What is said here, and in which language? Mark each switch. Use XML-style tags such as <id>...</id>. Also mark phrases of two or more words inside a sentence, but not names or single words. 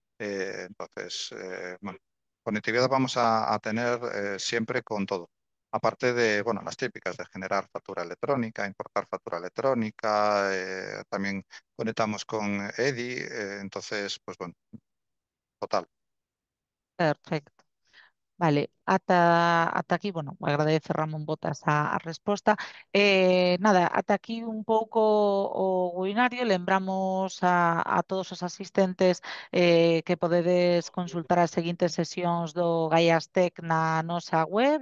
<es>Bueno, conectividad vamos a tener siempre con todo. Aparte de, bueno, las típicas de generar factura electrónica, importar factura electrónica, también conectamos con EDI, entonces, pues bueno, total.</es> <gl>Perfecto. Vale, ata aquí, bueno, agradece Ramón Botas a resposta. Nada, ata aquí un pouco o webinario. Lembramos a todos os asistentes que podedes consultar as seguintes sesións do Gaiastec na nosa web.</gl>